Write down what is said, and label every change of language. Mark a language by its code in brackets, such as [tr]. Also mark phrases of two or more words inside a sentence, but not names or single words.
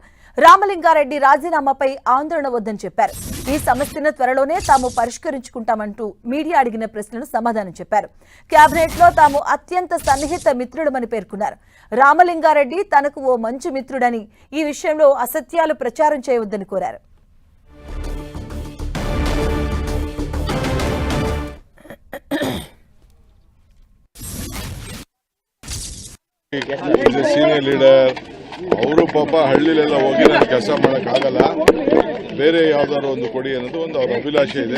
[te] రామలింగారెడ్డి రాజీనామాపై ఆందోళన వద్దని చెప్పారు. ఈ సమస్యను త్వరలోనే తాము పరిష్కరించుకుంటామంటూ మీడియా అడిగిన ప్రశ్నలకు సమాధానం చెప్పారు. కేబినెట్ లో తాము అత్యంత సన్నిహిత మిత్రుడమని పేర్కొన్నారు. రామలింగారెడ్డి తనకు ఓ మంచి మిత్రుడని, ఈ విషయంలో అసత్యాలు ప్రచారం చేయవద్దని కోరారు. [en] senior leader [kn] ಅವರು ಪಾಪ ಹಳ್ಳಿಲೆಲ್ಲ ಹೋಗಿ ನಾನು ಕೆಲಸ ಮಾಡೋಕ್ಕಾಗಲ್ಲ, ಬೇರೆ ಯಾವ್ದಾದ್ರು ಒಂದು ಕೊಡಿ ಅನ್ನೋದು ಒಂದು ಅವ್ರ ಅಭಿಲಾಷೆ ಇದೆ.